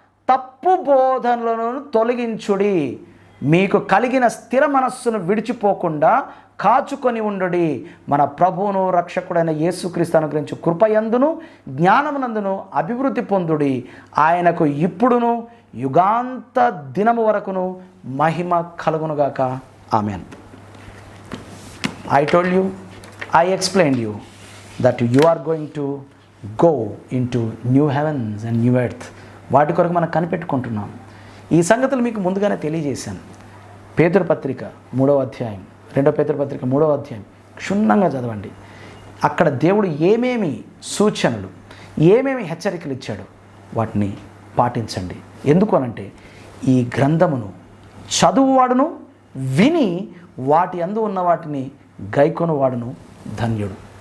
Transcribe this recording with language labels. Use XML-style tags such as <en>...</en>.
<te>తప్పు బోధనలను తొలగించుడి, మీకు కలిగిన స్థిర మనస్సును విడిచిపోకుండా కాచుకొని ఉండుడి. మన ప్రభువును రక్షకుడైన యేసుక్రీస్తు అనుగ్రహించు కృపయందును జ్ఞానమునందును అభివృద్ధి పొందుడి. ఆయనకు ఇప్పుడును యుగాంత దినము వరకును మహిమ కలుగునుగాక. Amen.</te> <en>I told you, I explained you that you are going to go into new heavens and new earth.</en> <te>వాటి కొరకు మనం కనిపెట్టుకుంటున్నాం. ఈ సంగతులు మీకు ముందుగానే తెలియజేశాను. పేతురు పత్రిక 3వ అధ్యాయం, 2వ పేతురు పత్రిక 3వ అధ్యాయం క్షుణ్ణంగా చదవండి. అక్కడ దేవుడు ఏమేమి సూచనలు, ఏమేమి హెచ్చరికలు ఇచ్చాడో వాటిని పాటించండి. ఎందుకు అనంటే ఈ గ్రంథమును చదువువాడును విని వాటి అందు ఉన్న వాటిని గైకొను వాడును ధన్యుడు.</te>